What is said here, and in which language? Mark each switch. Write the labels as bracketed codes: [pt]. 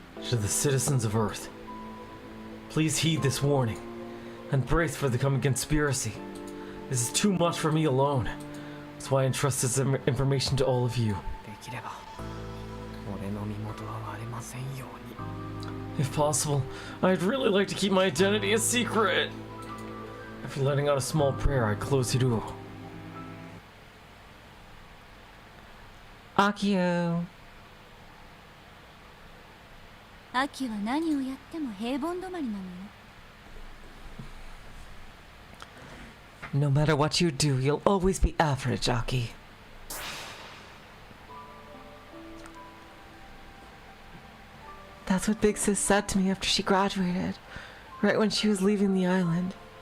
[en] To the citizens of Earth, please heed this warning and brace for the coming conspiracy. This is too much for me alone. That's why I entrust this information to all of you. [ja] できれば、俺の身元は割れませんように。 [en] If possible, I'd really like to keep my identity a secret. After letting out a small prayer, I close Hiruo. Akio. [ja] 秋は何をやっても平凡止まりなのよ。 [en] No matter what you do, you'll always be average, Aki. That's what Big Sis said to me after she graduated, right when she was leaving the island.